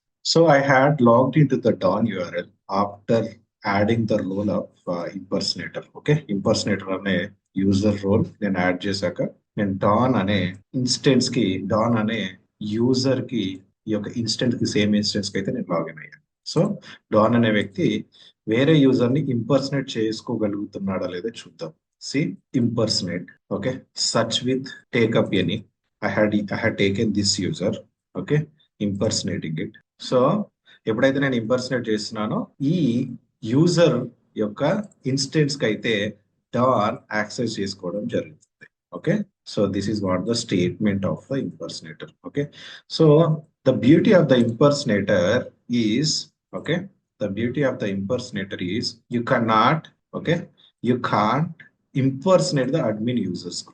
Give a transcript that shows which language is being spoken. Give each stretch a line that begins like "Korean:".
English: So I had logged into the Dawn URL after adding the role of impersonator.
Telugu: Okay, impersonator అనే user role నేను add చేశాక నేను don అనే instance కి, don అనే user కి, ఈ యొక్క ఇన్స్టెన్స్ కి, సేమ్ ఇన్స్టెన్స్ కి అయితే నేను లాగిన్ అయ్యాను. సో డాన్ అనే వ్యక్తి వేరే యూజర్ ని ఇంపర్సనేట్ చేసుకోగలుగుతున్నాడా లేదా చూద్దాం.
English: See impersonate. Okay, search with take up any. I had taken this user. Okay, impersonating it.
Telugu: So ఎప్పుడైతే నేను ఇంపర్సనేట్ చేస్తున్నానో ఈ యూజర్ యొక్క ఇన్స్టెన్స్ కి అయితే డాన్ యాక్సెస్ చేసుకోవడం జరుగుతుంది.
English: Okay, so this is what the statement of the impersonator. Okay, so the beauty of the impersonator is, okay, the beauty of the impersonator is you cannot, okay, you can't impersonate the admin users.